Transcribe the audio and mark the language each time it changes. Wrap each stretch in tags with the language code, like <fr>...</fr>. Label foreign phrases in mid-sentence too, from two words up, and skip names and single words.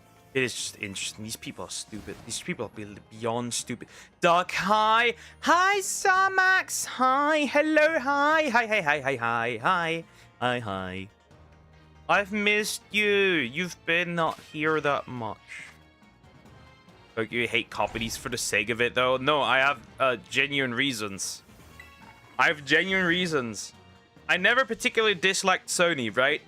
<en>It is just interesting. These people are stupid. These people are beyond stupid. Duck, hi. Hi, Samax. Hi. Hello, hi. Hi, hi, hi, hi, hi, hi. Hi, hi. I've missed you. You've been not here that much. Like, you hate comedies for the sake of it, though? No, I have genuine reasons. I have genuine reasons. I never particularly disliked Sony, right?</en>